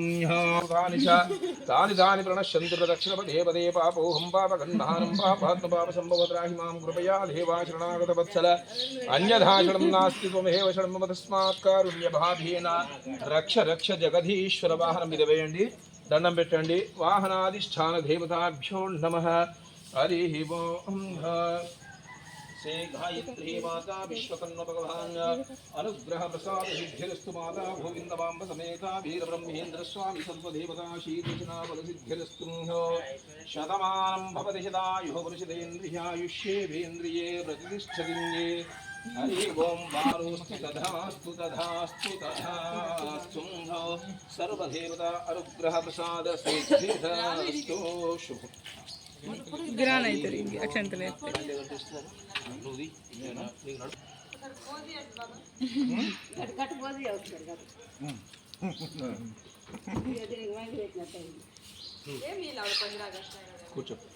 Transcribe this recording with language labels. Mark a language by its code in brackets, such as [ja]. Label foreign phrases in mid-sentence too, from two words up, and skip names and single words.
[te] తాని తాని ప్రణశ్యంతి ప్రదక్షిణపదే పదే పాపోహం పాపగన్మానం పాపాత్మ సంభవత్రాహి మాం కృపయా దేవా శరణాగత వత్సల అన్యథా శరణం నాస్తి త్వమేవ శరణం మమ తస్మాత్ కారుణ్యభావేన రక్ష రక్ష జగదీశ్వర. వాహనం మీద వేయండి, దండం పెట్టండి. [sa] वाहनाधिष्ठान देवताभ्यो नमः. [te] హరి ఓం. [sa] से गायत्री माता विश्वकर्म भगवान अनुग्रह प्रसाद सिद्धिरस्तु माता गोविंदमांब समेता वीर ब्रह्मेंद्र स्वामी सर्वदेवता शीतजना बल सिद्धिरस्तु. शतमानं भवति शतायुः पुरुषेन्द्रियायुष्येन्द्रिये प्रतिष्ठतिन्दे. हरि ओम. वारोस्तु तथास्तु तथास्तु तथास्तु. सर्वदेवता अनुग्रह प्रसाद सिद्धिरस्तु. शुभ [te] గిరాన్ అవుతారు ఇంక అక్షంతలు కూర్చో.